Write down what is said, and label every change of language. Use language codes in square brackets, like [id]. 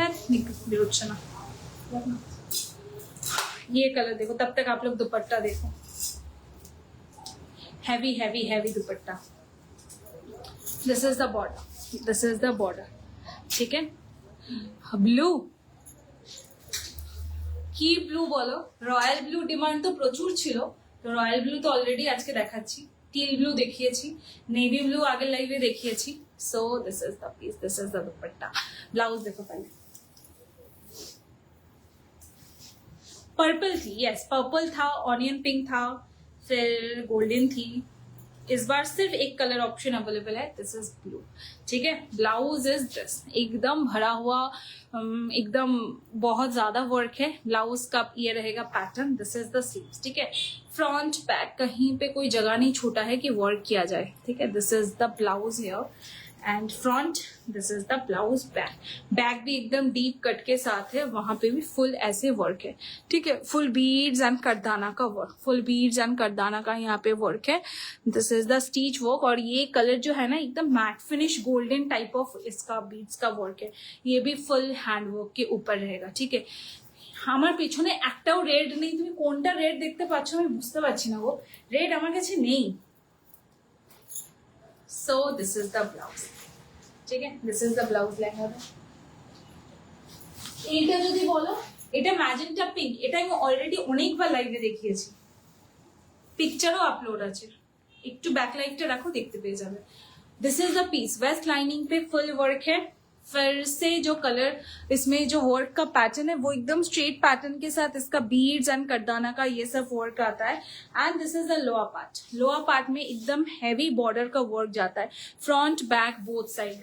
[hi] निकलो, ये कलर देखो, तब तक आप लोग दुपट्टा देखो। [en] Heavy heavy heavy dupatta. This is the border, this is the border. [hi] ठीक है, [bn] ব্লু কি ব্লু বলো? রয়্যাল ব্লু ডিমান্ড তো প্রচুর ছিল, তো রয়্যাল ব্লু তো অলরেডি আজকে দেখাচ্ছি। টিল ব্লু দেখিয়েছি, নেভি ব্লু আগের লাইভে দেখিয়েছি। [en] So this is the piece, this is the dupatta. [hi] Blouse देखो पहले। पर्पल थी, यस पर्पल था, ऑनियन पिंक था, फिर गोल्डन थी। इस बार सिर्फ एक कलर ऑप्शन अवेलेबल है, [en] This is blue. [hi] ठीक है, [en] blouse is this, [hi] एकदम भरा हुआ, एकदम बहुत ज्यादा वर्क है। ब्लाउज का ये रहेगा pattern, [en] This is the sleeves. [hi] ठीक है, फ्रंट बैक कहीं पे कोई जगह नहीं छूटा है कि वर्क किया जाए। ठीक है, [en] This is the blouse here and front, this is the blouse back. [hi] Back भी एकदम डीप कट के साथ है, वहां पे भी फुल ऐसे वर्क है। ठीक है, फुल बीड्स एंड करदाना का वर्क, फुल बीड्स एंड करदाना का यहाँ पे वर्क है। [en] This is the stitch work. [hi] और ये कलर जो है ना, एकदम matte finish golden type of इसका बीड्स का वर्क है। ये भी फुल हैंड वर्क के ऊपर रहेगा। ठीक है, [bn] আমার পিছনে একটাও রেড নেই। তুমি কোনটা রেড দেখতে পাচ্ছ আমি বুঝতে পারছি না গো, রেড আমার কাছে নেই। [en] So this is the blouse. [bn] ঠিক আছে, [en] This is the blouse lehenga. [bn] এইটা যদি বলো, এটা ম্যাজেন্টা পিঙ্ক, এটা আমি অলরেডি অনেকবার লাইভে দেখিয়েছি, পিকচারও আপলোড আছে। একটু ব্যাক লাইটটা রাখো, দেখতে পেয়ে যাবে। [en] this is the piece, [hi] waste lining पे फुल वर्क है। फिर से जो कलर इसमें जो वर्क का पैटर्न है वो एकदम स्ट्रेट पैटर्न के साथ इसका बीड्स एंड करदाना का ये सब वर्क आता है। [en] And this is the lower part. [hi] Lower part में एकदम हैवी बॉर्डर का वर्क जाता है, फ्रंट बैक बोथ साइड।